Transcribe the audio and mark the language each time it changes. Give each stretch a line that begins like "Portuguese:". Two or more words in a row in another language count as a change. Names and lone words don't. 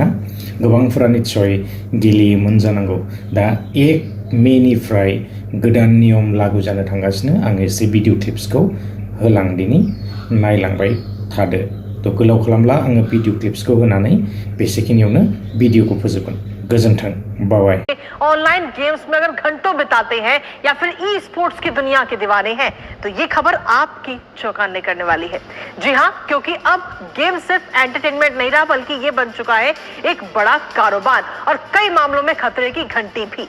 Bodo: गोबांफोरा निस्सय गेलेयोमोन जानांगौ। दा 1 मेनिफ्राय गोदान नियम लागु जानो थांगासिनो। आं एसे
English: video clipsखौ
Bodo: होलांदिनि, नायलांबाय थादो। थ' गोलाव खालामला आङो
English: video clipsखौ
Bodo: होनानै बेसेखिनियावनो भिडिअखौ फोजोबगोन। गोजोन्थों, बाय।
English: online games
Hindi: में अगर घंटों बिताते हैं या फिर
English: e sports
Hindi: की दुनिया के दीवाने हैं तो ये खबर आपकी चौंकाने करने वाली है। जी हां, क्योंकि अब गेम सिर्फ एंटरटेनमेंट नहीं रहा बल्कि ये बन चुका है एक बड़ा कारोबार और कई मामलों में खतरे की घंटी भी।